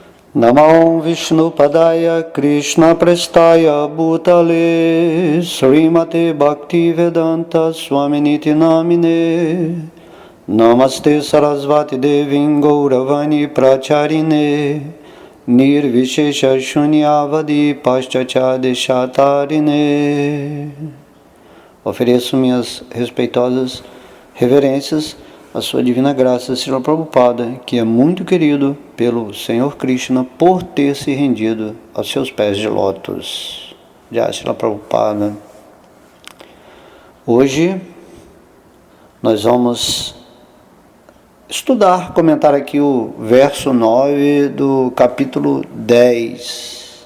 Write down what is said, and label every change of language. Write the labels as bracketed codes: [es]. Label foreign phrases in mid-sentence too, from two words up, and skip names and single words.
[sa] Namo Vishnupadaya Krishna Prestaya Bhutale Srimate Bhaktivedanta Swaminiti Namine Namaste Sarasvati Devim Gauravani Pracharine Nirvishesha Shunyavadi Paschachadeshatarine. [pt] Ofereço minhas respeitosas reverências à sua divina graça, Srila Prabhupada, que é muito querido pelo Senhor Krishna por ter se rendido aos seus pés de lótus. [sa] Jai Srila Prabhupada. [pt] Hoje nós vamos comentar aqui o verso 9 do capítulo 10.